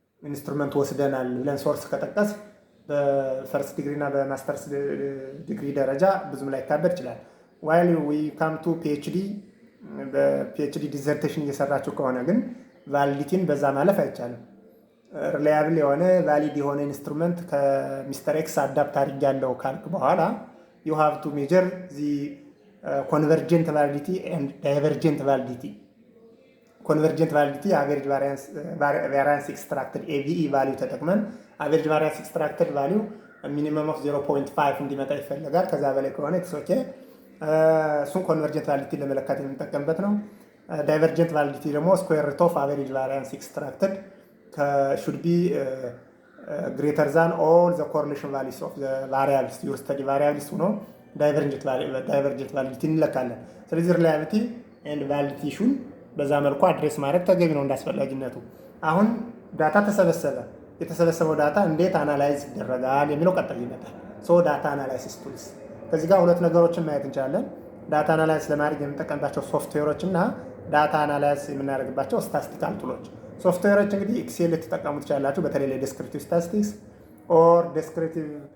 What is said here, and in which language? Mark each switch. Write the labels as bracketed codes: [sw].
[am] ኢንስትሩመንት ወስደናል ብለን ሶርስ ከጠቀስ በፈርስት ዲግሪ እና በማስተርስ ዲግሪ ደረጃ ብዙም ላይ ካበድ ይችላል። [en] ዋይል ዊ ካም ቱ ፒኤችዲ [am] በፒኤችዲ ዲዘርቴሽን እየሰራችሁ ከሆነ ግን ቫሊዲቲን በዛ ማለፍ አይቻልም። ሪላያብል የሆነ ቫሊድ የሆነ ኢንስትሩመንት ከሚስተር ኤክስ አዳፕት አድርጊያለሁ ካልክ በኋላ [en] you have to measure the convergent validity and divergent validity. Convergent validity average variance extracted AVE value ተጠቅመን average variance extracted value minimum of 0.5 [am] እንዲመጣ ይፈልጋል። ከዛ በላይ ከሆነ [en] it's okay። እሱን convergent validity [am] ለመለካት የምንጠቀምበት ነው። [en] divergent validity ደግሞ square root of average variance extracted should be greater than all the correlation values of the variables your study variables [am] ሆኖ divergent validity እንለካለን። ስለዚህ reliability and validity ኢሹን በዛ መልኩ አድሬስ ማድረግ ተገቢ ነው እንዳስፈላጊነቱ። አሁን ዳታ ተሰበሰበ። የተሰበሰበው ዳታ እንዴት አናላይዝ ይደረጋል የሚለው ቀጣይ ይመጣል። ሶ ዳታ አናላይሲስ ቱልስ ከዚህ ጋር ሁለት ነገሮችን ማየት እንችላለን። ዳታ አናላይዝ ለማድረግ የምንጠቀምባቸው ሶፍትዌሮች እና ዳታ አናላይዝ የምናደርግባቸው ስታስቲካል ቱሎች። ሶፍትዌሮች እንግዲህ ኤክሴል ልትጠቀሙ ትችላላችሁ፣ በተለይ ለዲስክሪፕቲቭ ስታቲስቲክስ ኦር ዲስክሪፕቲቭ